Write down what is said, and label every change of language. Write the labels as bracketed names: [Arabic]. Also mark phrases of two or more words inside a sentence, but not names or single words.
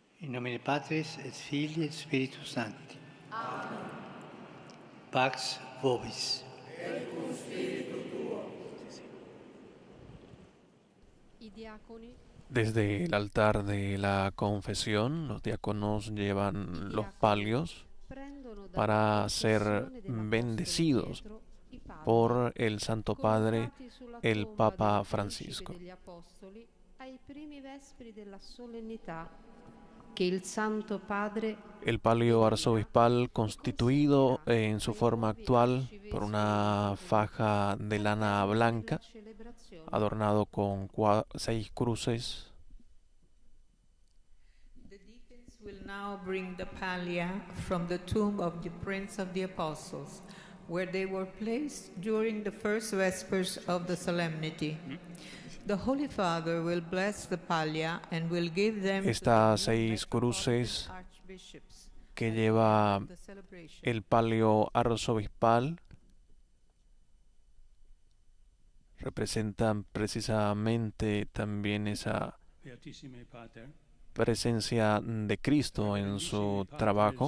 [Latin] In nomine Patris et Filii et Spiritus Sancti. Amen. Pax vobis. Et cum spiritu tuo. [Italian] I diaconi. [Spanish] Desde el altar de la confesión, los diáconos llevan los palios para ser bendecidos por el Santo Padre, el Papa Francisco. El palio arzobispal, constituido en su forma actual por una faja de lana blanca, adornado con 6 cruces. [English] The deacons will now bring the pallia from the tomb of the Prince of the Apostles, where they were placed during the first vespers of the solemnity. The Holy Father will bless the pallia and will give them [Spanish] Estas 6 cruces que lleva el palio arzobispal representan precisamente también esa presencia de Cristo en su trabajo.